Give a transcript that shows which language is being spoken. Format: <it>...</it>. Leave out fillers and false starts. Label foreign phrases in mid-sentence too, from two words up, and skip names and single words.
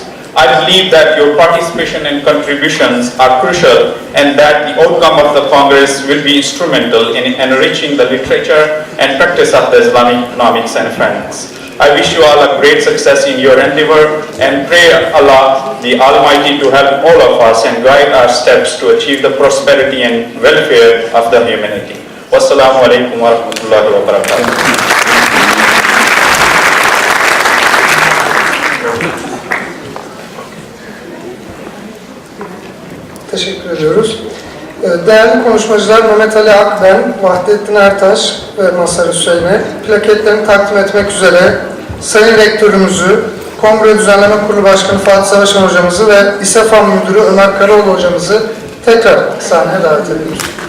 <en>I believe that your participation and contributions are crucial and that the outcome of the Congress will be instrumental in enriching the literature and practice of the Islamic economics and finance. I wish you all a great success in your endeavor and pray Allah the Almighty to help all of us and guide our steps to achieve the prosperity and welfare of the humanity.</en> <ar>والسلام عليكم ورحمة الله وبركاته.</ar> <tr>Teşekkür ediyoruz. Değerli konuşmacılar Mehmet Ali Akben, Vahdettin Ertaş ve MASHAR Hüseyin'e plaketlerini takdim etmek üzere Sayın Rektörümüzü, Kongre Düzenleme Kurulu Başkanı Fatih Savaşan Hocamızı ve ICISEF Müdürü Ömer Karaoğlu Hocamızı tekrar sahneye davet ediyoruz.</tr>